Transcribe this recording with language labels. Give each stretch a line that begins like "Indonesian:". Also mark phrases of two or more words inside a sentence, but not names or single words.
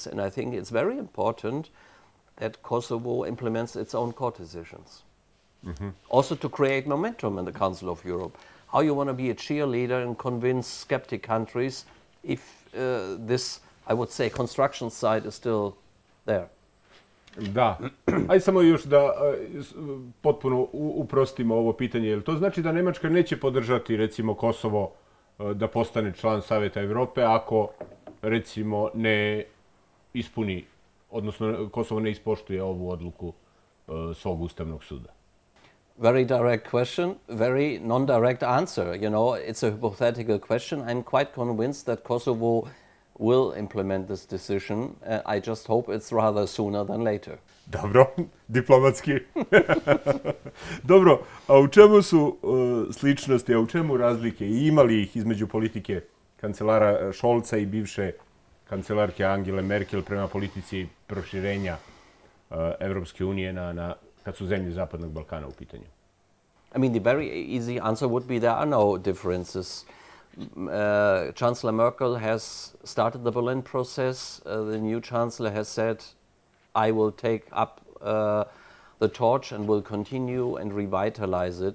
English: And I think it's very important that Kosovo implements its own court decisions. Also to create momentum in the Council of Europe. How you want to be a cheerleader and convince skeptic countries if this, I would say, construction site is still there.
Serbian: Da. Ajde samo još da potpuno uprostimo ovo pitanje. Jel to znači da Nemačka neće podržati, recimo, Kosovo da postane član Saveta Evrope ako, recimo, ne ispuni, odnosno Kosovo ne ispoštuje ovu odluku svog Ustavnog suda?
English: Very direct question, very non-direct answer. It's a hypothetical question. I'm quite convinced that Kosovo will implement this decision. I just hope it's rather sooner than later.
Serbian: Dobro, diplomatski. Dobro, a u čemu su sličnosti, a u čemu razlike? I imali ih između politike kancelara Scholza i bivše kancelarke Angele Merkel prema politici proširenja Evropske unije kad su zemlje Zapadnog Balkana u pitanju?
English: I mean, the very easy answer would be there are no differences. Chancellor Merkel has started the Berlin process. The new chancellor has said, I will take up the torch and will continue and revitalize it.